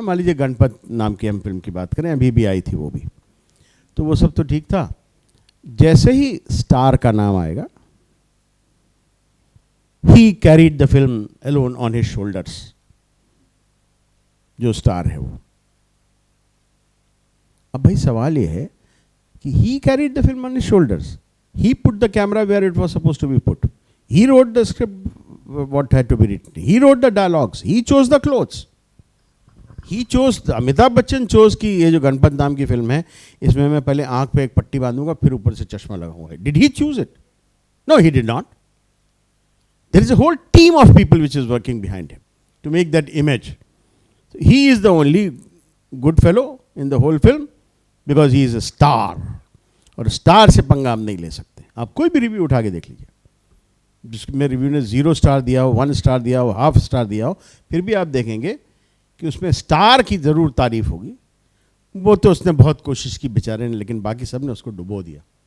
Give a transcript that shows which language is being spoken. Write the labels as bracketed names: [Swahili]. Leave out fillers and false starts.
[Hindi] मान लीजिए गणपत नाम की हम फिल्म की बात करें, अभी भी आई थी वो भी, तो वो सब तो ठीक था। जैसे ही स्टार का नाम आएगा, [English] he carried the film alone on his shoulders, [Hindi] जो स्टार है वो। अब भाई सवाल ये है कि [English] he carried the film on his shoulders. He put the camera where it was supposed to be put. He wrote the script, what had to be written. He wrote the dialogues. He chose the clothes. He chose, [Hindi] Amitabh Bachchan chose कि ये जो गणपत नाम की film है, इसमें मैं पहले आंख पे एक पट्टी बांधूंगा, फिर ऊपर से चश्मा लगाऊंगा। [English] Did he choose it? No, he did not. There is a whole team of people which is working behind him to make that image. So he is the only good fellow in the whole film because he is a star. [Hindi] और star से पंगा हम नहीं ले सकते। आप कोई भी रिव्यू उठा के देख लीजिए, जिसमें रिव्यू ने 0 स्टार दिया हो, 1 स्टार दिया हो, हाफ स्टार दिया हो, फिर भी आप देखेंगे कि उसमें स्टार की ज़रूर तारीफ होगी। वो तो उसने बहुत कोशिश की बेचारे ने, लेकिन बाकी सब ने उसको डुबो दिया।